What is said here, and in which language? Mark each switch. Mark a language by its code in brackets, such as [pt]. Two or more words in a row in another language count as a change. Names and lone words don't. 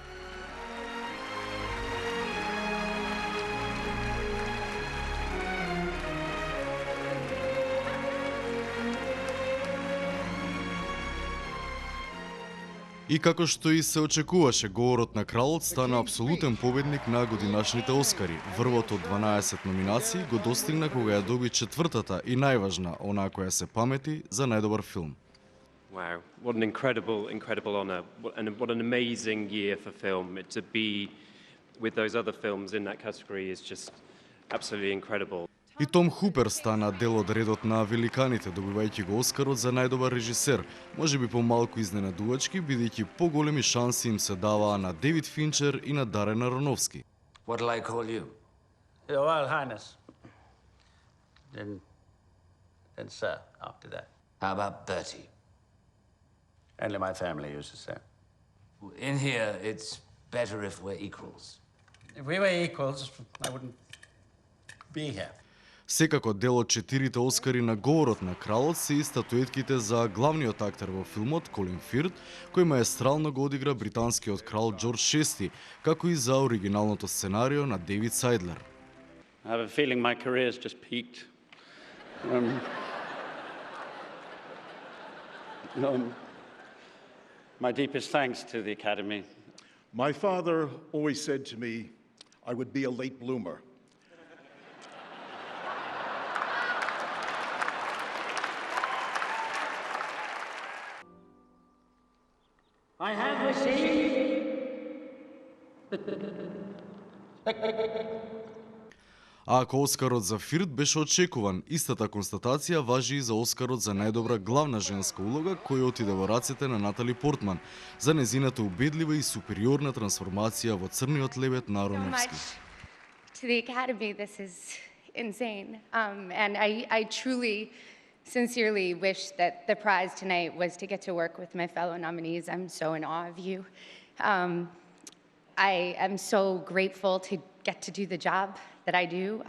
[mk] И како што и се очекуваше, говорот на кралот стана апсолутен победник на годинашните Оскари. Врвот од 12 номинации го достигна кога ја доби четвртата и најважна, онаа која се памети, за најдобар филм. [en] Wow, what an incredible honor, what an amazing year for film. To be with those other films in that category is just absolutely incredible. [mk] И Том Хупер стана дел од редот на великаните, добивајќи го Оскарот за најдобар режисер, можеби помалку изненадувачки, бидејќи поголеми шанси им се даваа на Девид Финчер и на Дарен Аронофски. [en] What'll I call you? Your Royal Highness. Then sir, after that. How about Bertie? Only my family uses that. In here, it's better if we're equals. If we were equals, I wouldn't be here. [mk] Секако дел од 4 Оскари на говорот на кралот се и статуетките за главниот актер во филмот Колин Фирт, кој маестрално го одигра британскиот крал Џорџ VI, како и за оригиналното сценарио на Дейвид Сайдлер. [en] I have a feeling my career's just peaked. My deepest thanks to the Academy. My father always said to me, I would be a late bloomer. I have received [mk] А ако Оскарот за Фирт беше очекуван, истата констатација важи и за Оскарот за најдобра главна женска улога, кој отиде во рацете на Натали Портман за незината убедлива и супериорна трансформација во Црниот лебед на Аронофски. [en] To the Academy, this is insane. And I truly, sincerely wish that the prize tonight was to get to work with my fellow nominees. I'm so in awe of you. I am so grateful to get to do the job that I do.